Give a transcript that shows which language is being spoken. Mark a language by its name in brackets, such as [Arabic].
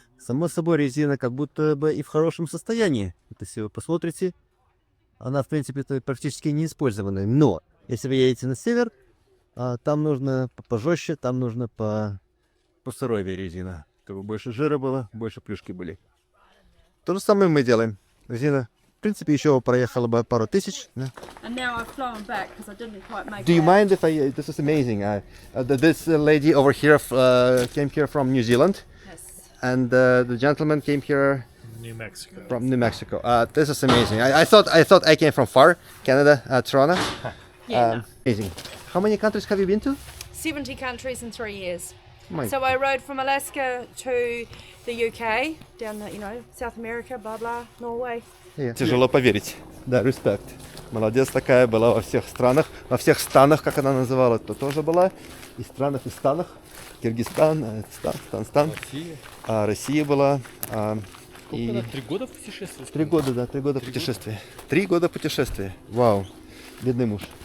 [Russian] Само собой, резина как будто бы и в хорошем состоянии. Вот если вы посмотрите, она, в принципе, практически не использованная. Но, если вы едете на север, там нужно пожестче, там нужно посуровее резина. Чтобы больше жира было, больше плюшки были. То же самое мы делаем. Резина, в принципе, еще проехала бы пару тысяч. Да? [English] And now I've flown back because I didn't quite make Do you it. mind if I? This is amazing. This lady over here came here from New Zealand, Yes. and the gentleman came here New Mexico. from New Mexico. This is amazing. I thought I came from far, Canada, Toronto. Yeah, no. Amazing. How many countries have you been to? 70 countries in 3 years. My- So I rode from Alaska to the UK, down the, South America, blah blah, Norway. [Russian] Тяжело поверить. Да, респект. Молодец такая, была во всех странах, во всех станах, как она называла, то тоже была. И странах, и станах. Киргизстан, Стан. Россия была. И 3 года в путешествии? 3 года, да, 3 года путешествия. 3 года путешествия. Вау. Бедный муж.